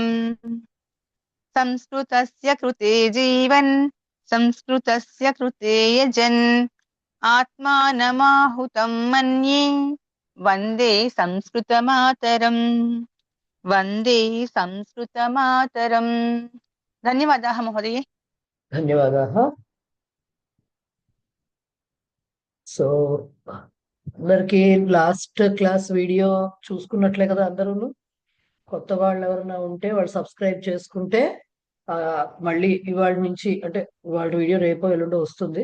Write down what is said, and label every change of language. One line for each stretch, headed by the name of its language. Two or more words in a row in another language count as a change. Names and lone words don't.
Sanskrit: संस्कृतस्य कृते जीवन् संस्कृतस्य कृते यजन् आत्मानमाहुतं मन्ये वन्दे संस्कृतमातरम्। वन्दे संस्कृतमातरम्। धन्यवादाः महोदय। ధన్యవాదాः.
Telugu: సో అందరికి
English: last class video
Telugu: చూసుకున్నట్లే కదా అందరూ. కొత్త వాళ్ళు ఎవరైనా ఉంటే వాళ్ళు సబ్స్క్రైబ్ చేసుకుంటే మళ్ళీ ఇవాళ నుంచి అంటే ఇవాళ వీడియో రేపో ఎల్లుండో వస్తుంది.